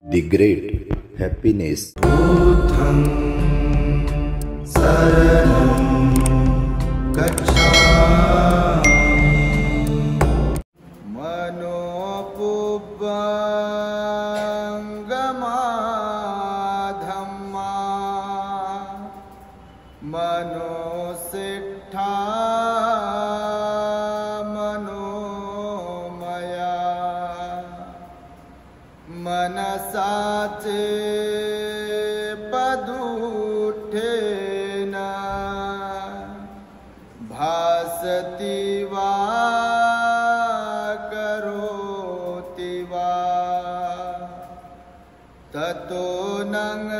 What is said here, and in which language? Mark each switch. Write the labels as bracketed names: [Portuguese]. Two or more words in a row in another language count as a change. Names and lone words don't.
[English] The great happiness. [Pali] Buddham saranam gacchami. Manopubbangama dhamma manosiddha manomaya मनसाचे पदुठेना भासति वा करोति वा ततो नං